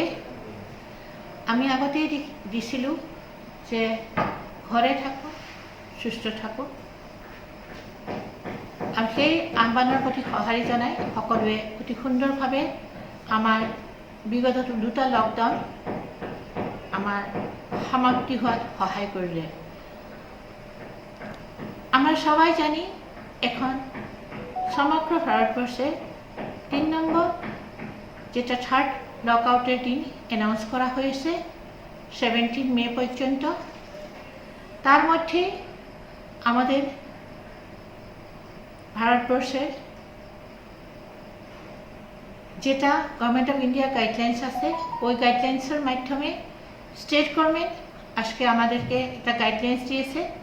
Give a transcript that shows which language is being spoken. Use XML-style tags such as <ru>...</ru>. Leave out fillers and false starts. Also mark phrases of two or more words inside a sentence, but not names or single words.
<as>আমি আগতেই দিছিলোঁ যে ঘৰে থাকোঁ, সুস্থ থাকোঁ, আৰু সেই আহ্বানৰ প্ৰতি সঁহাৰি জনাই সকলোৱে অতি সুন্দৰভাৱে আমাৰ বিগত 2টা লকডাউন আমাৰ সমাপ্তি হোৱাত সহায় কৰিলে।</as> <bn>আমরা সবাই জানি এখন সমগ্র ভারতবর্ষে 3 নম্বর যেটা 3rd লকআউটের দিন অ্যানাউন্স করা হয়েছে 17 মে পর্যন্ত। তার মধ্যে আমাদের ভারতবর্ষের যেটা</bn> <en>Government of India guidelines</en> <bn>আছে ওই গাইডলাইন্সের মাধ্যমে</bn> <en>state government</en> <bn>আজকে আমাদেরকে একটা গাইডলাইন্স দিয়েছে।</bn>